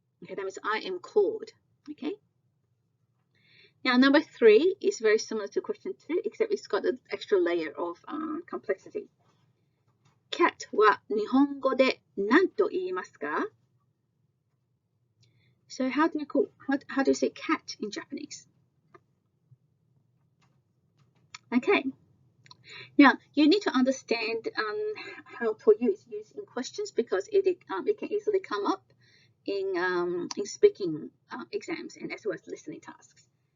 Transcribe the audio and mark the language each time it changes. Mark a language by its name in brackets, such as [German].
[English] Okay, that means I am called. Okay. Now, number 3 is very similar to question 2, except it's got an extra layer of complexity. [Japanese] Cat は日本語で何と言いますか? [English] So how do you say cat in Japanese? Okay. Now, you need to understand how toyu is used in questions because it can easily come up in speaking exams and as well as listening tasks.